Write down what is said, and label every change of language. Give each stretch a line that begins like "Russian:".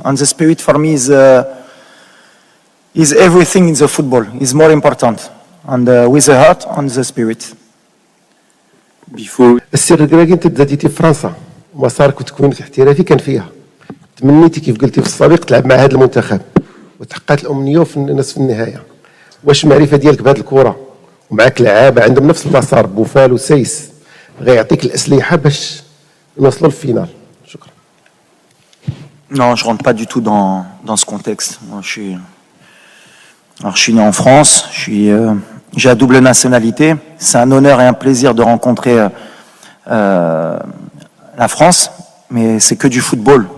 English: And the spirit for me is everything in the football. Is more important, and with the heart and the spirit.
Arabic: السر الكراكي انت تزاديتي في فرنسا، مسارك وتكوينك الاحترافي كان فيها. تمنيتي كيف قلتي في السابق تلعب مع هذا المنتخب، وتحققت الامنيه في نصف النهايه. واش المعرفه ديالك بهذه الكره ومعك لعابه عندهم نفس المسار، بوفال وسيس، غيعطيك الاسلحه باش نوصلوا للفينال؟ شكرا.
French: Non, je rentre pas du tout dans ce contexte. Moi, je suis né en France, j'ai la double nationalité. C'est un honneur et un plaisir de rencontrer la France, mais c'est que du football.